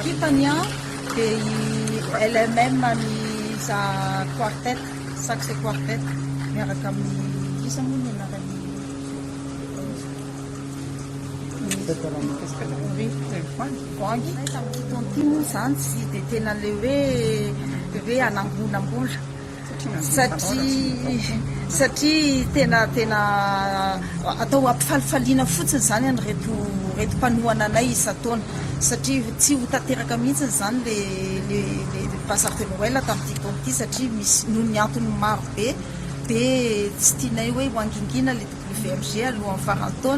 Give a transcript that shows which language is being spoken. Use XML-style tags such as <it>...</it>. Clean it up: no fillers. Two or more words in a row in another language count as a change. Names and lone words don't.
<mg>équipany dia elle-même miza quartet,</mg> <fr>sax et quartet</fr> <mg>miaraka amin'ny isa moa ny anarany voangy. Tamin'ity moa zany tsy dia tena le hoe anangonambola satria tena atao ampifalifaliana fotsiny zany any reto mpanohana anay isan-taona, satria tsy ho tanteraka mihitsy zany le bazary</mg> <fr>de Noël</fr> <mg>tamin'ity taona ity satria misy noho ny antony maro be dia tsy tianay hoe hoangingina le WMG alohan'ny faran'ny taona.</mg>